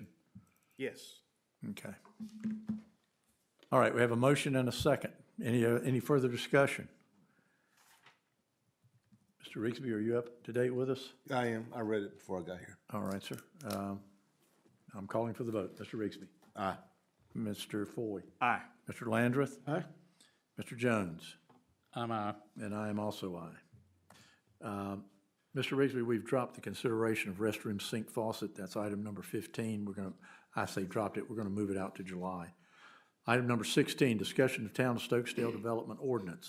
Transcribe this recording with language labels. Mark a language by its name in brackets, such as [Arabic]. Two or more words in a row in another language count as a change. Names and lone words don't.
[English] Yes. Okay. All right, we have a motion and a second. Any further discussion? Mr. Rigsby, are you up to date with us? I am. I read it before I got here. All right, sir. I'm calling for the vote. Mr. Rigsby. Aye. Mr. Foy. Aye. Mr. Landreth. Aye. Mr. Jones. I'm aye. And I am also aye. Mr. Rigsby, we've dropped the consideration of restroom sink faucet. That's item number 15. I say dropped it, we're gonna move it out to July. Item number 16, discussion of Town of Stokesdale Development Ordinance.